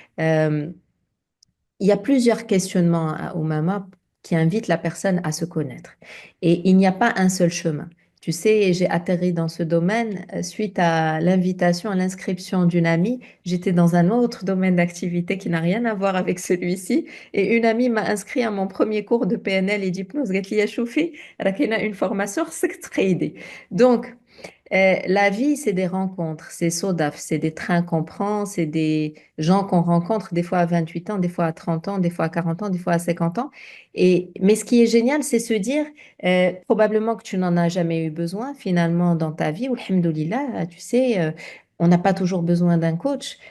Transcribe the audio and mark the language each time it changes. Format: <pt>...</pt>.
<fr>Euh, il y a plusieurs questionnements au MAMA qui invitent la personne à se connaître. Et il n'y a pas un seul chemin. Tu sais, j'ai atterri dans ce domaine suite à l'invitation, à l'inscription d'une amie. J'étais dans un autre domaine d'activité qui n'a rien à voir avec celui-ci. Et une amie m'a inscrit à mon premier cours de PNL et d'hypnose.</fr> <ar>قالت لي يا شوفي راه كاينه</ar> <fr>une formation</fr> <ar>خصك تقيدي.</ar> <fr>Donc, la vie, c'est des rencontres, c'est SODAF, c'est des trains qu'on prend, c'est des gens qu'on rencontre des fois à 28 ans, des fois à 30 ans, des fois à 40 ans, des fois à 50 ans. Mais ce qui est génial, c'est se dire, probablement que tu n'en as jamais eu besoin finalement dans ta vie, ou alhamdoulilah, tu sais, on n'a pas toujours besoin d'un coach.</fr>